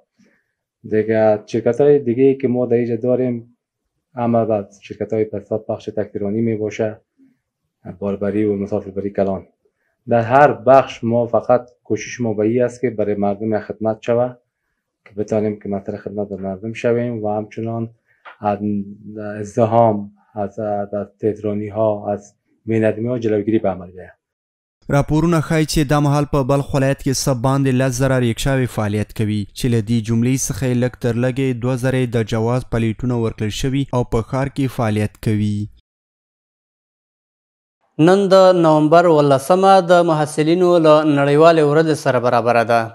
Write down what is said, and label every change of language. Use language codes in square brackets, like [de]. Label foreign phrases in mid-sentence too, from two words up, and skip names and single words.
[fa] دیگه شرکت های دیگه که ما در اینجا داریم اما بعد شرکت های پساب بخش تکفیرانی می باشه، باربری و مسافربری کلان. در هر بخش ما فقط کوشش ما به این است که برای مردم خدمت شود که بتانیم که مسئله خدمت به مردم شویم و همچنان از ازدحام، از تهدرانی ها، از بینظمی ها جلوگیری به عمل بیاید. [ps] راپورونه ښایي چې دا مهال په بلخ ولایت کې څه باندې 10,000 ریکشاوې فعالیت کوي چې له دې جملې څخه یې لږ تر لږې 2,000 د جواز پلیټونه ورکړل شوي او په ښار کې فعالیت کوي. نن د نومبر 18 د محصلینو له نړیوالې ورځې سره برابره ده.